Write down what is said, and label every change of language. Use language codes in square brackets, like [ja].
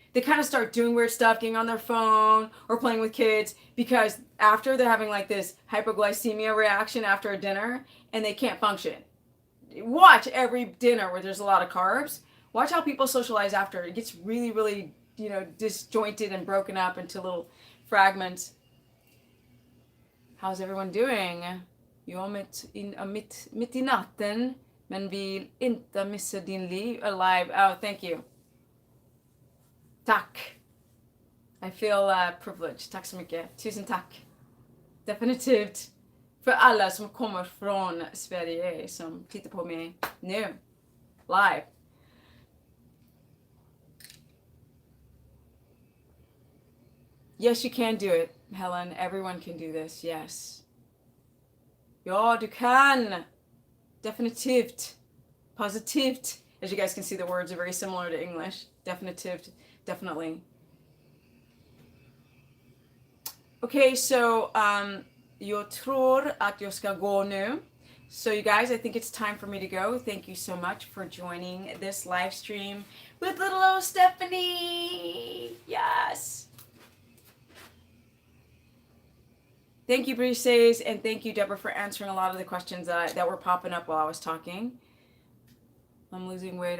[en] They kind of start doing weird stuff, getting on their phone or playing with kids because after they're having like this hypoglycemia reaction after a dinner and they can't function. Watch every dinner where there's a lot of carbs. Watch how people socialize after. It gets really, really, disjointed and broken up into little fragments. How's everyone doing? [sv] Jag mitt i natten, men vill inte missa din liv alive. [en] Oh, thank you. [sv] Tack. [en] I feel privileged. [sv] Tack så mycket. Tusen tack. Definitivt. För alla som kommer från Sverige som tittar på mig nu. [en] Live. Yes, you can do it, Helen. Everyone can do this. Yes. [sv] Ja, du kan. Definitivt. Positivt. [en] As you guys can see, the words are very similar to English. [sv] Definitivt. [en] Definitely. Okay, so [sv] jag tror att jag ska gå nu. [en] So you guys, I think it's time for me to go. Thank you so much for joining this live stream with little old Stephanie. Yes. Thank you, Briseis, and thank you, Deborah, for answering a lot of the questions that were popping up while I was talking. I'm losing weight.